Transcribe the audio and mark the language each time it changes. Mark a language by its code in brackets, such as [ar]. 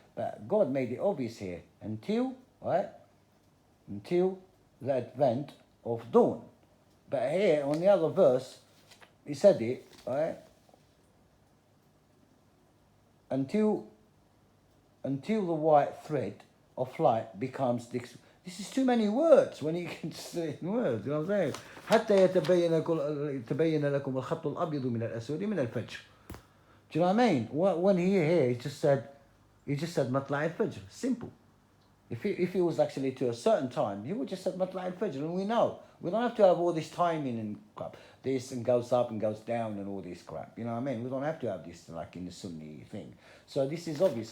[en] But God made it obvious here. Until the advent of dawn. But here, on the other verse, he said it, right? Until the white thread of light becomes this is too many words when you can say it in words, you know what I'm saying? [ar] حتى يتبين لكم الخط الأبيض من الأسود من الفجر. [en] Do you know what I mean? When he just said [ar] مطلع الفجر. [en] Simple. If it was actually to a certain time, he would just say [ar] مطلع الفجر, [en] and we know. We don't have to have all this timing and crap. This and goes up and goes down and all this crap. You know what I mean? We don't have to have this like in the Sunni thing. So this is obvious.